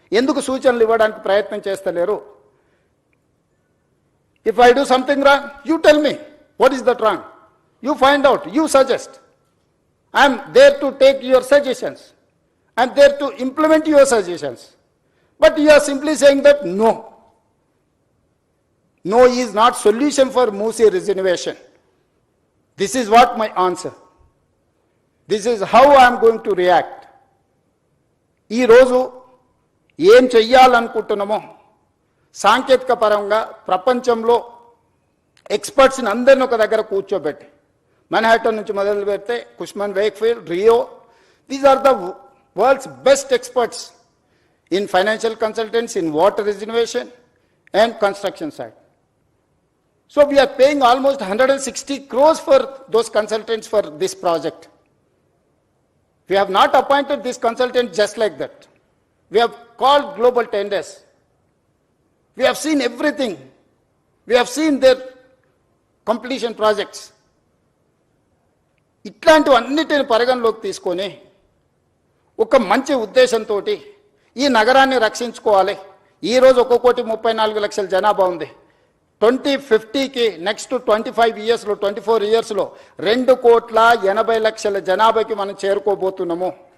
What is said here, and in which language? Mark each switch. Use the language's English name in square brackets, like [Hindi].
[Telugu] ఎందుకు సూచనలు ఇవ్వడానికి ప్రయత్నం చేస్తలేరు? [English] If I do something wrong, you tell me what is that wrong. You find out, you suggest. I am there to take your suggestions. I am there to implement your suggestions. But you are simply saying that no. No is not solution for Moosi reservation. This is what my answer. This is how I am going to react. [Telugu] ఈ రోజు ఏం చెయ్యాలనుకుంటున్నామో సాంకేతిక పరంగా ప్రపంచంలో ఎక్స్పర్ట్స్ని అందరిని ఒక దగ్గర కూర్చోబెట్టి మన్హాటన్ నుంచి మొదలు పెడితే కుష్మన్ Wakefield, Rio, [English] These are the world's best experts in financial consultants, in water reservation and construction side. So we are paying almost 160 crores for those consultants for this project. We have not appointed this consultant just like that. We have called global tenders. We have seen everything. We have seen their completion projects. [Telugu] ఇట్లాంటివన్నిటిని పరిగణలోకి తీసుకొని ఒక మంచి ఉద్దేశంతో ఈ నగరాన్ని రక్షించుకోవాలి. ఈరోజు 1,34,00,000 జనాభా ఉంది. 2050కి నెక్స్ట్ 25 ఇయర్స్లో 24 ఇయర్స్లో 2,80,00,000 జనాభాకి మనం చేరుకోబోతున్నాము.